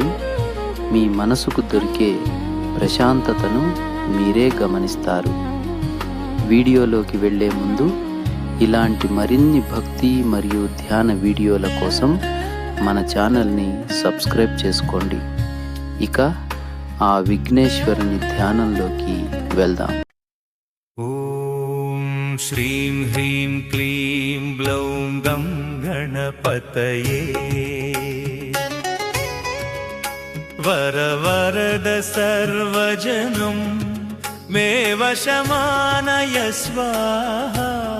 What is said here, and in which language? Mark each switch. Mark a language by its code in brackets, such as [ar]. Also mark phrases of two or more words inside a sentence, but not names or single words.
[te] మీ మనసుకు దొరికే ప్రశాంతతను మీరే గమనిస్తారు. వీడియోలోకి వెళ్ళే ముందు ఇలాంటి మరిన్ని భక్తి మరియు ధ్యాన వీడియోల కోసం మన ఛానల్ని సబ్స్క్రైబ్ చేసుకోండి. ఇక ఆ విఘ్నేశ్వరుని ధ్యానంలోకి వెళ్దాం. [sa] श्रीं ह्रीं क्लीं ब्लौं गं गणपतये वरवरद सर्वजनं मे वशमानय स्वाहा।